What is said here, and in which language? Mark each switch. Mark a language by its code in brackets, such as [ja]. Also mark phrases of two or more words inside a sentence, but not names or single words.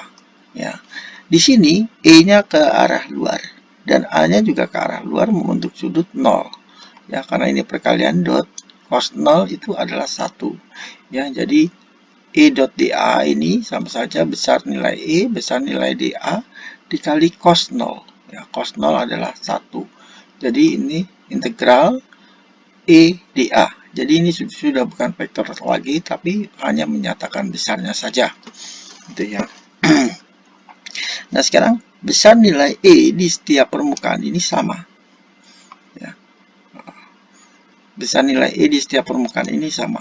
[id] Ya, di sini E-nya ke arah luar dan A-nya juga ke arah luar membentuk sudut 0. Ya, karena ini perkalian dot cos 0 itu adalah 1. Ya, jadi E dot dA ini sama saja besar nilai E, besar nilai dA dikali cos 0. Ya, cos 0 adalah 1. Jadi ini integral E dA. Jadi ini sudah bukan vektor lagi, tapi hanya menyatakan besarnya saja. Gitu ya. Nah, sekarang besar nilai E di setiap permukaan ini sama. Ya. Besar nilai E di setiap permukaan ini sama.